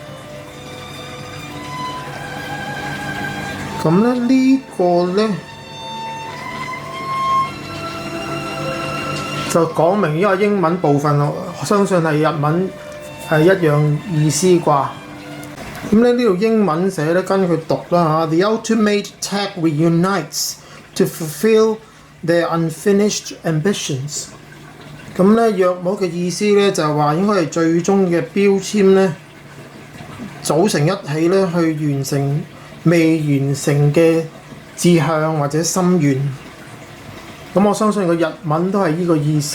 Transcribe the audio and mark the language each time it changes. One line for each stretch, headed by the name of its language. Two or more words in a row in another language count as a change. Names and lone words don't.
Cantonese: 咁咧呢個咧就講明呢個英文部分，我相信係日文係一樣意思啩。咁咧呢度英文寫咧，跟佢讀啦嚇。
English: The ultimate tech reunites to fulfill their unfinished ambitions。
Cantonese: 咁咧約莫嘅意思咧就係話應該係最終嘅標籤咧組成一起咧去完成未完成嘅志向或者心願。咁我相信個日文都係呢個意思。